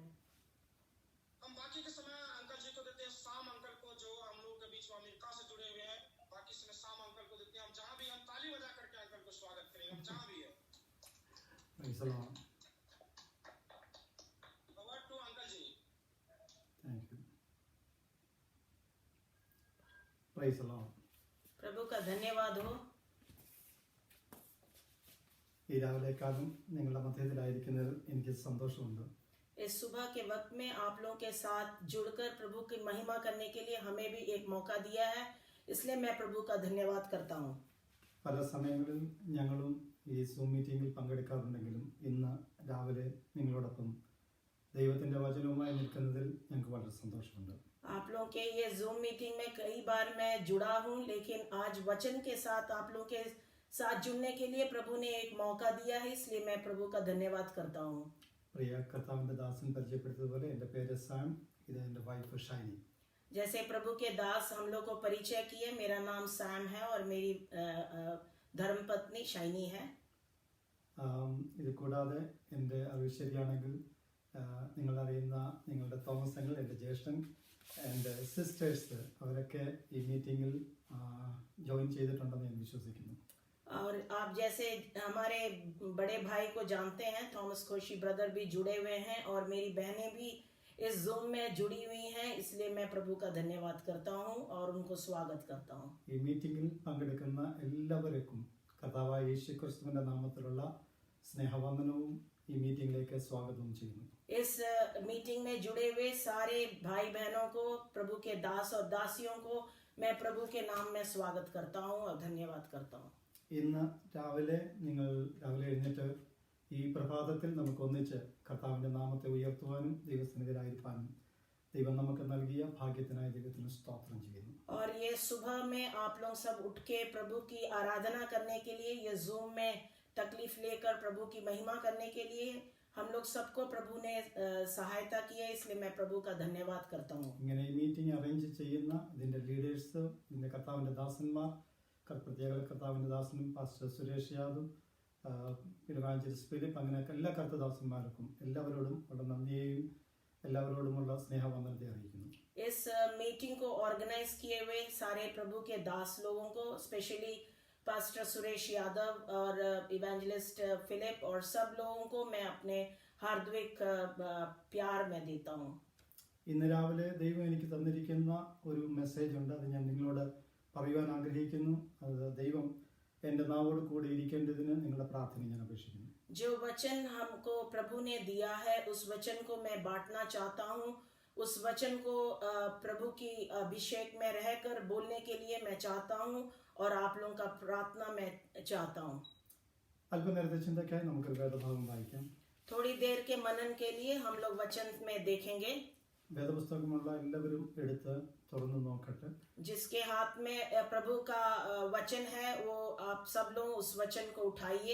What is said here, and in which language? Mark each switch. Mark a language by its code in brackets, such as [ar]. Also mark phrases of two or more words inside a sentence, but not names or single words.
[hi] हम बाकी के समय अंकल जी को देते हैं शाम अंकल को जो हम लोग के बीच में अमेरिका से जुड़े हुए हैं बाकी समय शाम अंकल को देते हैं हम जहाँ भी हम ताली बजा करके अंकल को स्वागत करेंगे हम जहाँ भी है [en] over to [hi] अंकल जी [en] Thank you praise the Lord [hi] प्रभु का धन्यवाद हो [ml] ഈ രാവിലേക്കാളും നിങ്ങളുടെ മധ്യത്തിലായിരിക്കുന്നതിൽ എനിക്ക് സന്തോഷമുണ്ട് [hi] इस सुबह के वक्त में आप लोगों के साथ जुड़कर प्रभु की महिमा करने के लिए हमें भी एक मौका दिया है इसलिए मैं प्रभु का धन्यवाद करता हूँ [ml] പല സമയങ്ങളിലും ഞങ്ങളും ഈ സൂം മീറ്റിംഗിൽ പങ്കെടുക്കാറുണ്ടെങ്കിലും ഇന്ന് രാവിലെ നിങ്ങളോടൊപ്പം ദൈവത്തിൻ്റെ വചനവുമായി നിൽക്കുന്നതിൽ ഞങ്ങൾക്ക് വളരെ സന്തോഷമുണ്ട് [hi] आप लोगों के ये जूम मीटिंग में कई बार मैं जुड़ा हूँ, लेकिन आज वचन के साथ आप लोगों के साथ जुड़ने के लिए प्रभु ने एक मौका दिया है, इसलिए मैं प्रभु का धन्यवाद करता हूँ। [ml] പ്രിയ കർത്താവിൻ്റെ ദാസൻ പരിചയപ്പെടുത്തിയതുപോലെ എൻ്റെ പേര് സാം, ഇത് എൻ്റെ വൈഫ് ഷൈനി. [hi] जैसे प्रभु के दास हम लोग को परिचय किए, मेरा नाम सैम है और मेरी धर्मपत्नी शाइनी है. [ml] ഇത് കൂടാതെ എൻ്റെ അറിവ് ശരിയാണെങ്കിൽ നിങ്ങളറിയുന്ന നിങ്ങളുടെ തോമസ് അങ്കിൾ, എൻ്റെ ജ്യേഷ്ഠൻ, എൻ്റെ സിസ്റ്റേഴ്സ് അവരൊക്കെ ഈ മീറ്റിങ്ങിൽ ജോയിൻ ചെയ്തിട്ടുണ്ടെന്ന് ഞാൻ വിശ്വസിക്കുന്നു. [hi] और आप जैसे हमारे बड़े भाई को जानते हैं, थॉमस कोशी ब्रदर भी जुड़े हुए हैं और मेरी बहनें भी इस जूम में जुड़ी हुई हैं, इसलिए मैं प्रभु का धन्यवाद करता हूं और उनको स्वागत करता हूं. [ml] ഈ മീറ്റിങ്ങിൽ പങ്കെടുക്കുന്ന എല്ലാവർക്കും കർത്താവായ യേശുക്രിസ്തുവിന്റെ നാമത്തിലുള്ള സ്നേഹവന്ദനവും ഈ മീറ്റിംഗിലേക്ക് സ്വാഗതം ചെയ്യുന്നു. [hi] इस मीटिंग में जुड़े हुए सारे भाई बहनों को, प्रभु के दास और दासियों को मैं प्रभु के नाम में स्वागत करता हूं और धन्यवाद करता हूं. [ml] ഇന്ന് രാവിലെ എഴുന്നേറ്റ് ഈ പ്രഭാതത്തിൽ നമുക്ക് ഒന്നിച്ച് കർത്താവിന്റെ നാമത്തെ ഉയർത്തുവാനും ദൈവസന്നിധിയിലായിരിക്കാനും ദൈവം നമുക്ക് നൽകിയ ഭാഗ്യത്തിനായി ദൈവത്തിന് സ്തോത്രം ചെയ്യുന്നു. [hi] और ये सुबह में आप लोग सब उठ के प्रभु की आराधना करने के लिए, ये जूम में तकलीफ लेकर प्रभु की महिमा करने के लिए हम लोग सबको प्रभु ने सहायता की है, इसलिए मैं प्रभु का धन्यवाद करता हूँ. [ml] ഇങ്ങനെ ഈ [en] meeting arrange [ml] ചെയ്യുന്ന ഇതിന്റെ ലീഡേഴ്സ്, ഇതിന്റെ കർത്താവിന്റെ ദാസന്മാർ, പ്രത്യേക കർത്താവിന്റെ ദാസനും പാസ്റ്റർ സുരേഷ് യാദവ്, ഇവാഞ്ചലിസ്റ്റ് ഫിലിപ്പ്, അങ്ങനെ എല്ലാ കർത്തദാസന്മാർക്കും എല്ലാവരോടും ഉള്ള നന്ദിയെയും എല്ലാവരോടുമുള്ള സ്നേഹവന്ദനത്തെ അറിയിക്കുന്നു. [hi] इस मीटिंग को ऑर्गेनाइज किए हुए सारे प्रभु के दास लोगों को, स्पेशली पास्टर सुरेश यादव और इवेंजलिस्ट फिलिप और सब लोगों को मैं अपने हार्दिक प्यार में देता हूँ. [ml] ഇന്ന് രാവിലെ ദൈവം എനിക്ക് തന്നിരിക്കുന്ന ഒരു മെസ്സേജ് ഉണ്ട്, അത് ഞാൻ നിങ്ങളോട് പറയുവാൻ ആഗ്രഹിക്കുന്നു. അത് ദൈവം എൻ്റെ നാവോട് കൂടി ഇരിക്കേണ്ടതിന് നിങ്ങളുടെ പ്രാർത്ഥന ഞാൻ അപേക്ഷിക്കുന്നു. [hi] जो वचन हमको प्रभु ने दिया है, उस वचन को मैं बांटना चाहता हूँ. उस वचन को प्रभु की अभिषेक में रहकर बोलने के लिए मैं चाहता हूँ और आप लोगों का प्रार्थना मैं चाहता हूँ. [ml] അല്പനേരത്തെ ചിന്തയ്ക്കായി നമുക്കൊരു വേദഭാഗം വായിക്കാം. [hi] थोड़ी देर के मनन के लिए हम लोग वचन में देखेंगे. [ml] വേദപുസ്തകമുള്ള എല്ലാവരും എടുത്ത് തുറന്നു നോക്കട്ടെ. [hi] जिसके हाथ में प्रभु का वचन है, वो आप सब लोग उस वचन को उठाइए.